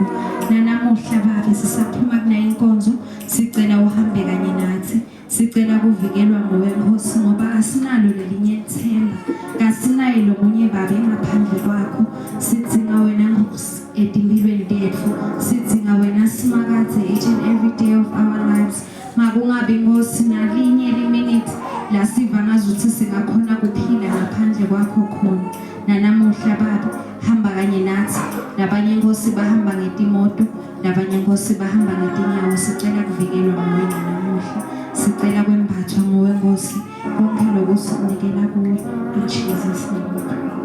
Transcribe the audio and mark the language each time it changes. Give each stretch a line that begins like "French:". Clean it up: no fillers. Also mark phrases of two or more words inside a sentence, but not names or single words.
Swati: Nanamuhla babe sisaphuma kunayo inkonzo sicela uhambe kanye nathi. Sicela kuvikelwa nguwe Nkosi ngoba asinalo lelinye ithemba. Kasinayo lomunye babe ngaphandle kwakho. Sidzinga wena Nkosi etimpilweni tethu. Sidzinga wena Simakadze
English: each and every day of our lives.
Swati: Makungabi Nkosi nalinye liminute la siva ngazuthi singakhona kuphila ngaphandle kwakho khona. Nanamuhla babe hamba kanye nathi. Labanye Nkosi bahamba ngetimoto, labanye Nkosi bahamba ngetinyawo. Sicela kuvikelwa nguwe nanamuhla. Sicela kwembathwa nguwe Nkosi konke lokusinikela kuwe
English: in Jesus name.